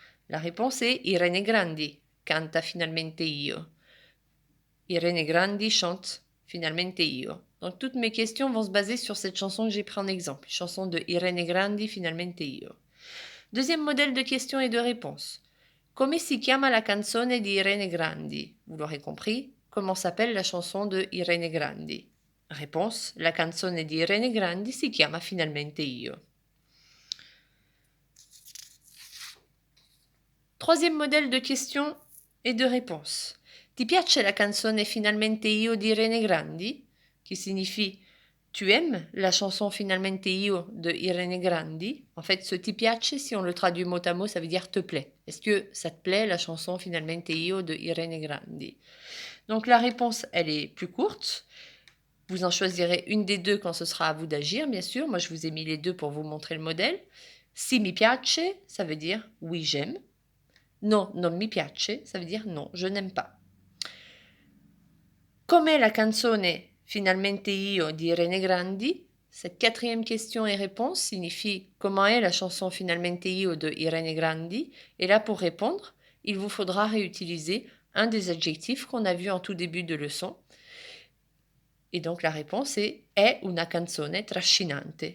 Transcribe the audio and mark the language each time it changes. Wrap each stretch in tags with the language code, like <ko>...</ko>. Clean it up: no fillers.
<fr>La réponse est Irene Grandi, canta finalmente io. Irene Grandi chante finalmente io. Donc toutes mes questions vont se baser sur cette chanson que j'ai pris en exemple, chanson de Irene Grandi finalmente io. Deuxième modèle de questions et de réponses.</fr> <it>Come si chiama la canzone di Irene Grandi?</it> <fr>Vous l'aurez compris, comment s'appelle la chanson de Irene Grandi?</fr> <it>Réponse, la canzone di Irene Grandi si chiama Finalmente io.</it> <fr>Troisième modèle de questions et de réponses.</fr> <it>Ti piace la canzone Finalmente io di Irene Grandi?</it> <fr>Qui signifie tu aimes la chanson Finalmente io de Irene Grandi? En fait, ce ti piace, si on le traduit mot à mot, ça veut dire te plaît. Est-ce que ça te plaît la chanson Finalmente io de Irene Grandi? Donc la réponse, elle est plus courte. Vous en choisirez une des deux quand ce sera à vous d'agir, bien sûr. Moi, je vous ai mis les deux pour vous montrer le modèle.</fr> <it>Si mi piace,</it> <fr>ça veut dire oui, j'aime.</fr> <it>No, non mi piace,</it> <fr>ça veut dire non, je n'aime pas.</fr> <it>Com'è la canzone Finalmente io di Irene Grandi?</it> <fr>Cette quatrième question et réponse signifie comment est la chanson Finalmente io de Irene Grandi? Et là, pour répondre, il vous faudra réutiliser un des adjectifs qu'on a vu en tout début de leçon. Et donc la réponse est</fr> <it>una canzone trascinante.</it>